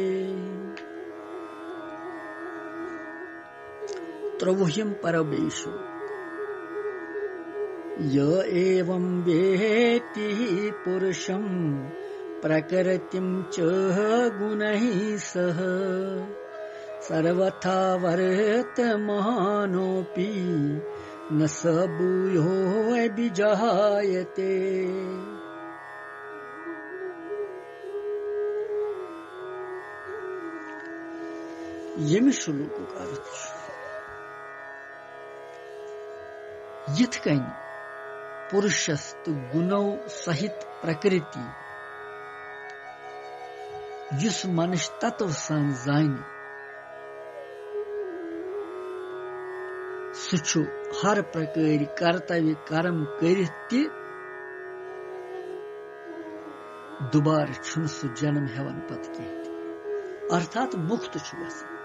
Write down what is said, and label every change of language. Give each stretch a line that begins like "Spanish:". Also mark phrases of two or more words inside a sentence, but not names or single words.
Sanskrit: त्रवह्यं परमेषु य एवं वेत्ति पुरुषं प्रकृतिं च गुणैः सह सर्वथा वर्तमानोऽपि न स भूयोऽपि जायते।
Kashmiri: यमि श्लोक का अर्थ यथ कन पुरुषस्त गुणों सहित प्रकृति युस मनुष्य तत्व सन जान सु हर प्रकार कर्तव्य कर्म करित दुबार छुन सु जन्म हेवन पत कह, अर्थात मुक्त छु गसान।